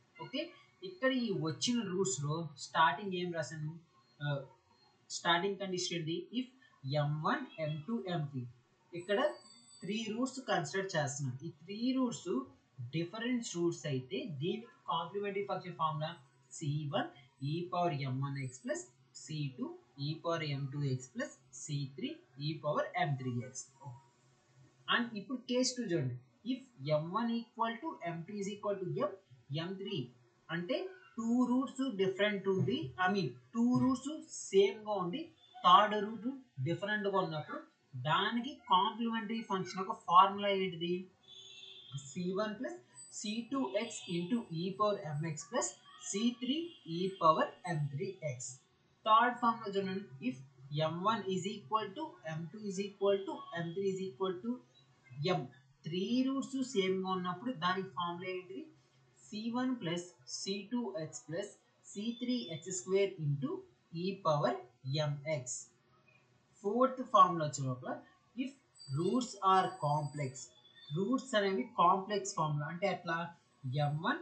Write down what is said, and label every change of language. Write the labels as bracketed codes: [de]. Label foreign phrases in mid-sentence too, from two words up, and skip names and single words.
[te] ఓకే, ఇక్కడ ఈ వచ్చిన రూట్స్లో స్టార్టింగ్ ఏం రాశాను, [en] starting condition [te] ఏంటి, ఇఫ్ m1 m2 m3, ఇక్కడ 3 [en] roots consider [te] చేస్తున్నాం. [en] ఈ 3 roots different roots [te] అయితే దీనికి [en] complementary function formula c1 e power m1x plus c2 e power m2x plus c3 e power m3x. అండ్ ఇప్పుడు కేస్ 2 చూడండి, if m1 equal to m2 is equal to m3 అంటే 2 roots different ఉంది, I mean 2 roots సేమ్గా ఉండి third root డిఫరెంట్గా [te] ఉన్నప్పుడు దానికి [en] complementary function ఒక ఫార్ములా ఏంటిది, c1 plus c2x into e power mx plus c3 e power m3x. third formula చూడండి, if m1 is equal to m2 is equal to m3 is equal to m, 3 roots సేమ్గా [te] ఉన్నప్పుడు దానికి [en] ఫార్ములా ఏంటిది, c1 plus c2x plus c3x square into e power mx. fourth formula [te] వచ్చే లోపల [en] if roots are complex, roots అనేవి complex formula [te] అంటే ఎట్లా, [en] m1